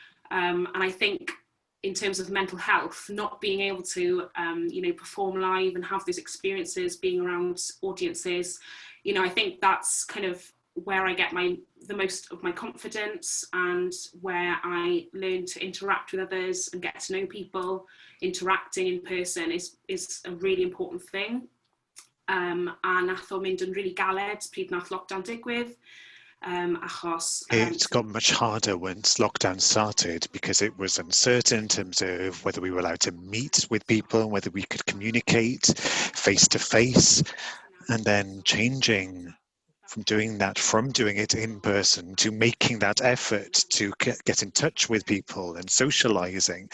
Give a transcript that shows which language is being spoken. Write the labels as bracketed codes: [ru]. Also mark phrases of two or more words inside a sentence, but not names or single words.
[en] And I think in terms of mental health, not being able to, you know, perform live and have those experiences, being around audiences, you know, I think that's kind of where I get the most of my confidence, and where I learn to interact with others and get to know people. Interacting in person is a really important thing. [cy] A nath o mynd yn really galed pryd nath lockdown digwydd. Achos... [en] It got much harder once lockdown started because it was uncertain in terms of whether we were allowed to meet with people and whether we could communicate face to face, and then changing from doing it in person to making that effort to get in touch with people and socializing.